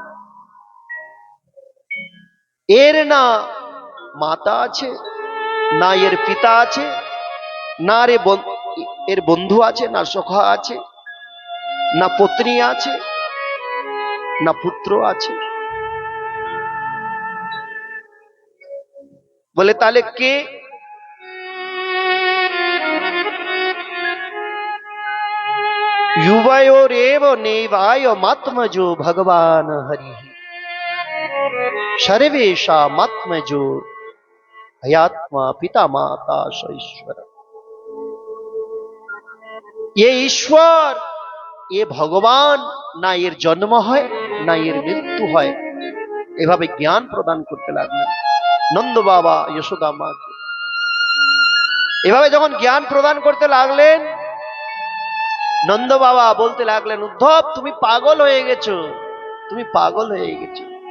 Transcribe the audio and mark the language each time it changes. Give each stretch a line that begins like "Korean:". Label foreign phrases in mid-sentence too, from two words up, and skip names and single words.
Bangla: এর না মাতা আছে, না এর পিতা আছে, না এর বন্ধু আছে, না সখা আছে, না পত্নী আছে, না পুত্র আছে। বলে তাহলে কে?
Sanskrit: युवयोरेव नेवाय मात्मजो भगवान हरि सर्वेषामात्मजो हयात्मा पिता माता ईश्वर।
Bangla: এ ঈশ্বর, এ ভগবান, না এর জন্ম হয় না এর মৃত্যু হয়। এভাবে জ্ঞান প্রদান করতে লাগলেন নন্দ বাবা যশোদা মাকে। এভাবে যখন জ্ঞান প্রদান করতে লাগলেন, নন্দ বাবা বলতে লাগলেন, উদ্ধব তুমি পাগল হয়ে গেছো, তুমি পাগল হয়ে গেছো।